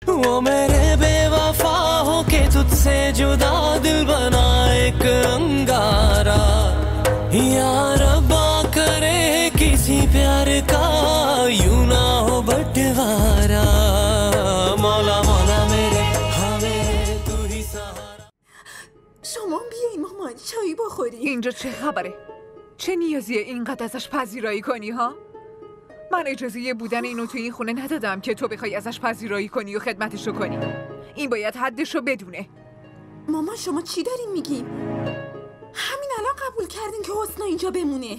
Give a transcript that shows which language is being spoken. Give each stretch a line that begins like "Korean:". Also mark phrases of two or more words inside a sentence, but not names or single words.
Hindi: वो मेरे बेवफा हो के तुझसे जुदा दिल बना एक अंगारा या रब्बा करे किसी प्यार का यूं ना हो बंटवारा मौला मौला मेरे हाँ मेरे तू ही सहारा.
Persian: شما بیایی مامان چایی بخوری. اینجا چه خبره؟ چه نیازیه اینقدر ازش پذیرایی کنی ها؟ من اجازه بودن اینو تو این خونه ندادم که تو بخوای ازش پذیرایی کنی و خدمتشو کنی. این باید حدشو بدونه. مامان شما چی دارین میگین؟ همین الان قبول کردین که حسنا اینجا بمونه.